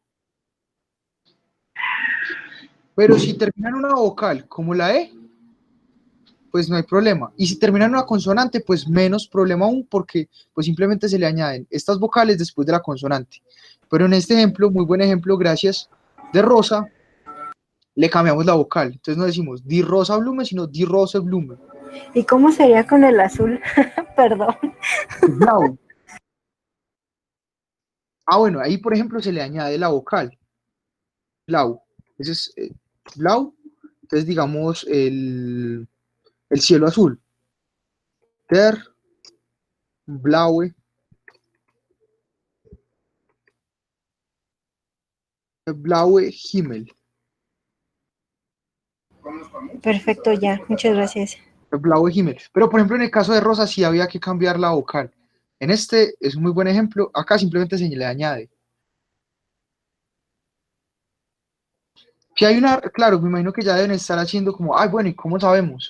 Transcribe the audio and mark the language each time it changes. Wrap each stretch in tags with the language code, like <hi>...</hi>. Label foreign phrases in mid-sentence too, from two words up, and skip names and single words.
<es>Pero si termina en una vocal como la E, pues no hay problema. Y si termina en una consonante, pues menos problema aún, porque pues simplemente se le añaden estas vocales después de la consonante. Pero en este ejemplo, muy buen ejemplo, gracias, de rosa, le cambiamos la vocal. Entonces no decimos</es> <de>die rosa Blume,</de> <es>sino</es> <de>die rose Blume.</de> <es>¿Y cómo sería con el azul? Perdón. Blau. Ah, bueno, ahí por ejemplo se le añade la vocal. Blau. Ese es blau. Entonces digamos el cielo azul.</es> <de>Der blaue Himmel.</de> <es>Perfecto, ya. Muchas gracias.</es> <de>El blaue Himmel.</de> <es>Pero por ejemplo en el caso de rosa sí había que cambiar la vocal. En este es un muy buen ejemplo. Acá simplemente se le añade. Si hay una, claro, me imagino que ya deben estar haciendo como, ay, bueno, ¿y cómo sabemos?</es>